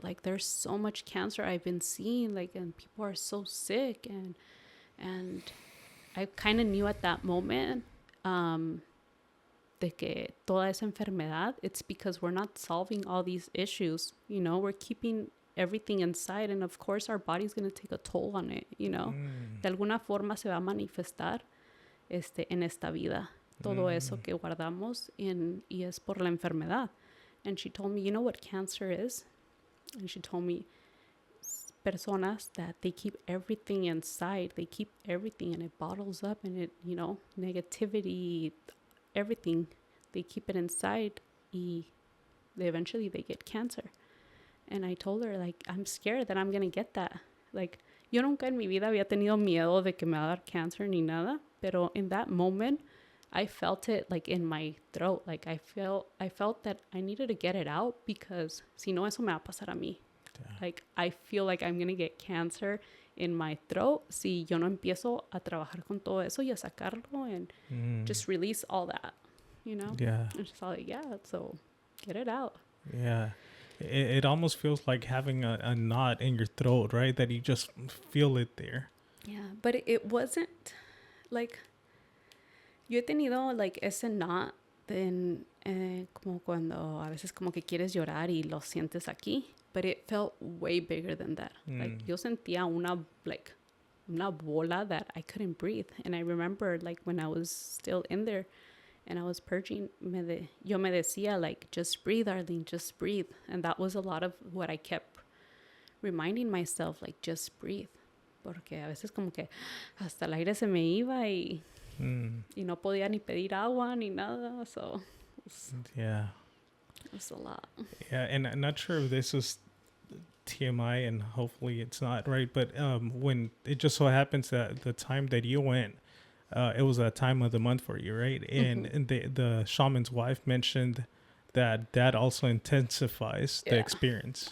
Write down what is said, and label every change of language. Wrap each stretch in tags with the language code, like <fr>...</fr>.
<en>Like there's so much cancer I've been seeing, like, and people are so sick, and I kind of knew at that moment</en> <es>de que toda esa enfermedad,</es> <en>it's because we're not solving all these issues. We're keeping everything inside, and of course our body's going to take a toll on it.</en> <es>De alguna forma se va a manifestar en esta vida todo eso que guardamos y es por la enfermedad.</es> <en>And she told me, you know what cancer is? And she told me, personas that they keep everything inside. They keep everything and it bottles up, and it, negativity, everything, they keep it inside y eventually they get cancer. And I told her, like, I'm scared that I'm going to get that.</en> <es>Like, yo nunca en mi vida había tenido miedo de que me va a dar cancer ni nada, pero</es> <en>in that moment, I felt it like in my throat. Like I felt that I needed to get it out, because</en> <es>si no, eso me va a pasar a mí.</es> <en>Yeah. Like I feel like I'm going to get cancer in my throat</en> <es>si yo no empiezo a trabajar con todo eso y a sacarlo</es> <en>and just release all that, Yeah. And she's like, yeah, so get it out. Yeah. It almost feels like having a knot in your throat, right? That you just feel it there. Yeah, but it wasn't like...</en> <es>Yo he tenido, like, ese knot como cuando a veces como que quieres llorar y lo sientes aquí.</es> <en>But it felt way bigger than that. Like,</en> <es>yo sentía una bola</es> <en>that I couldn't breathe. And I remember, like, when I was still in there and I was purging,</en> <es>yo me decía,</es> <en>like, just breathe, Arlene, just breathe. And that was a lot of what I kept reminding myself, like, just breathe.</en> <es>Porque a veces como que hasta el aire se me iba y no podía ni pedir agua ni nada.</es> <en>So yeah, it was a lot. Yeah, and I'm not sure if this is TMI, and hopefully it's not, right? But when it just so happens that the time that you went, it was a time of the month for you, right? And the shaman's wife mentioned that also intensifies the experience.</en>